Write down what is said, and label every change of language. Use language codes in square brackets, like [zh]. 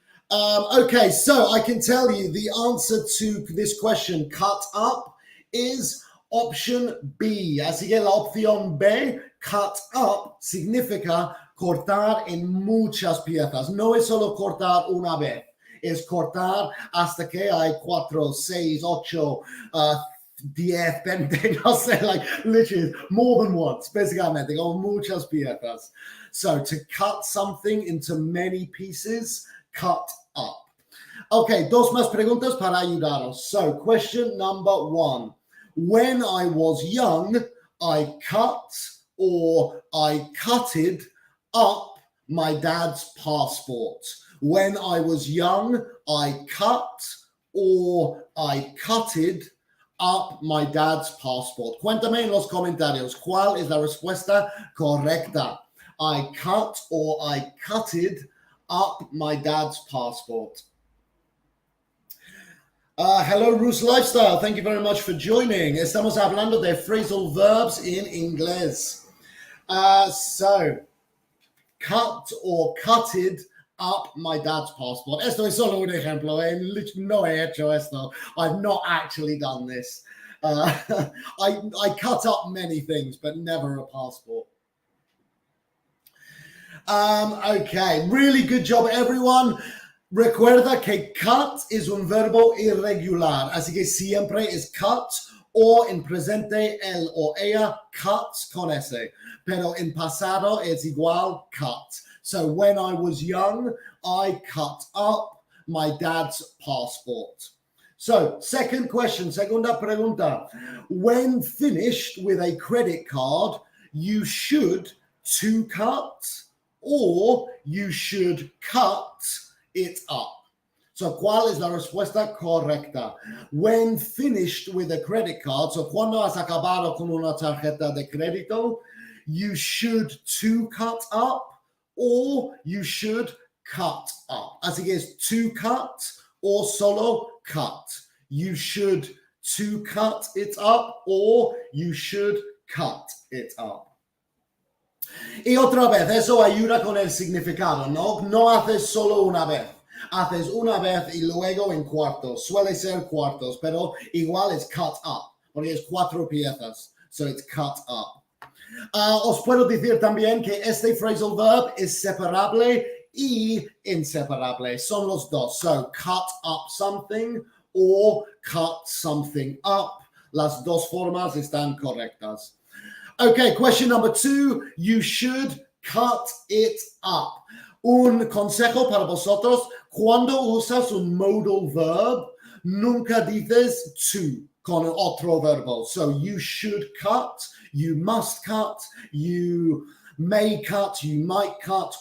[en] Okay, so I can tell you the answer to this question, cut up, is option B. [es] Así que la opción B, cut up, significa cortar en muchas piezas. No es solo cortar una vez, es cortar hasta que hay 4, 6, 8, 10, 20, no sé, [en] literally more than once, [es] básicamente, con muchas piezas. [en] So to cut something into many pieces, cut up. [es] Okay, dos más preguntas para ayudaros. [en] So question number 1. When I was young, I cut or I cutted up my dad's passport. When I was young, I cut or I cutted up my dad's passport. [es] Cuéntame en los comentarios cuál es la respuesta correcta. [en] I cut or I cutted up my dad's passport. Hello, Bruce Lifestyle. Thank you very much for joining. [es] Estamos hablando de phrasal verbs in inglés. [en] So, cut or cutted up my dad's passport. [es] Esto es solo un ejemplo. No he hecho esto. [en] I've not actually done this. I cut up many things, but never a passport. Okay, really good job, everyone. [es] Recuerda que cut es un verbo irregular, así que siempre es cut o en presente él o ella cuts con ese, pero en pasado es igual cut. [en] So when I was young, I cut up my dad's passport. So second question, [es] segunda pregunta. [en] When finished with a credit card, you should to cut or you should cut it up. [es] So, ¿cuál es la respuesta correcta? [en] When finished with a credit card, so [es] cuando has acabado con una tarjeta de crédito, [en] you should to cut up or you should cut up. [es] Así que es to cut or solo cut. [en] You should to cut it up or you should cut it up. [es] Y otra vez, eso ayuda con el significado, ¿no? No haces solo una vez. Haces una vez y luego en cuartos. Suele ser cuartos, pero igual es cut up, porque es 4 piezas. [en] So it's cut up. [es] Os puedo decir también que este phrasal verb es separable y inseparable. Son los dos. [en] So cut up something or cut something up. [es] Las dos formas están correctas. [en] Okay, question number 2. You should cut it up. [es] Un consejo para vosotros, cuando usas un modal verb, nunca dices to con otro verbo. [en] So you should cut, you must cut, you may cut, you might cut.